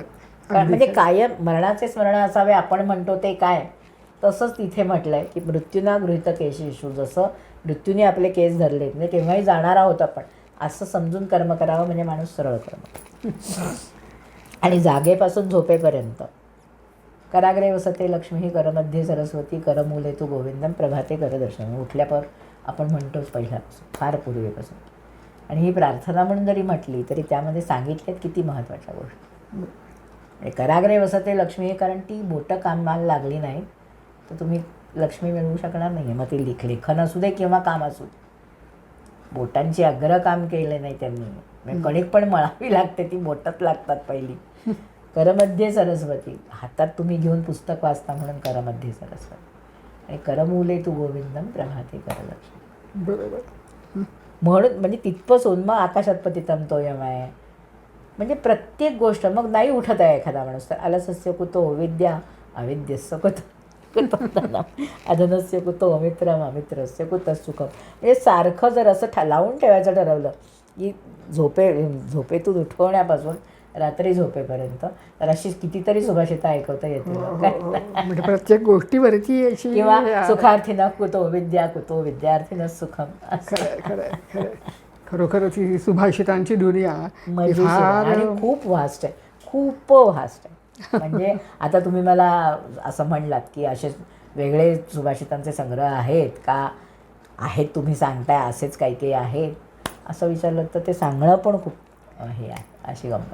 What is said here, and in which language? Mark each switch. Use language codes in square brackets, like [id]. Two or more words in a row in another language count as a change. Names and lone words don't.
[mr] कारण म्हणजे कायम मरणाचे स्मरण असावे आपण म्हणतो ते काय, तसंच तिथे म्हटलंय की [sa] मृत्यूना गृहीत केशेषु, [mr] जसं मृत्यूने आपले केस धरलेत म्हणजे केव्हाही जाणार आहोत आपण असं समजून कर्म करावं, म्हणजे माणूस सरळ कर्म. आणि जागेपासून झोपेपर्यंत [sa] कराग्रे वसते लक्ष्मी करमध्ये सरस्वती करमूले तू गोविंदम प्रभाते करदर्शन, [mr] उठल्यावर आपण म्हणतोच पहिल्यापासून फार पूर्वीपासून. आणि ही प्रार्थना म्हणून जरी म्हटली तरी त्यामध्ये सांगितल्यात किती महत्त्वाच्या गोष्टी. [sa] कराग्रे वसते लक्ष्मी, [mr] कारण ती बोटं कामाला लागली नाही तर तुम्ही लक्ष्मी मिळवू शकणार नाही. मग ती लेखन असू दे किंवा काम असू दे, बोटांची अग्र काम केले नाही त्यांनी, म्हणजे कणिक पण मळावी लागते, ती बोटच लागतात पहिली. [sa] करमध्ये सरस्वती, [mr] हातात तुम्ही घेऊन पुस्तक वाचता म्हणून [sa] करमध्ये सरस्वती. आणि करमूले तू गोविंदम प्रभाते करदर्शन. [mr] बरोबर. म्हणून म्हणजे तिथपासून मग आकाशात [sa] पतितम तोयम [mr] आहे, म्हणजे प्रत्येक गोष्ट. मग नाही उठत आहे एखादा माणूस तर [sa] अलसस्य कुतो विद्या अविद्यस्य कुतो अधनस्य कुतो अमित्रम अमित्रस्य कुतः सुखम. [mr] म्हणजे सारखं जर असं लावून ठेवायचं ठरवलं की झोपेतून उठवण्यापासून रात्री झोपेपर्यंत तर अशी कितीतरी सुभाषितं ऐकवता येतील. म्हणजे प्रत्येक गोष्टीवरती अशी [sa] किंवा सुखार्थीनं कुतो विद्या कुतो विद्यार्थीनं सुखम. [mr] खरं खरोखरच ही सुभाषितांची दुनिया मजेशीर फार आणि खूप व्हास्ट आहे, खूप व्हास्ट आहे. म्हणजे आता तुम्ही मला असं म्हणलात की असे वेगळे सुभाषितांचे संग्रह आहेत का, आहेत तुम्ही सांगताय असेच काही काही आहेत असं विचारलं तर ते सांगणं पण खूप हे आहे, अशी गंमत.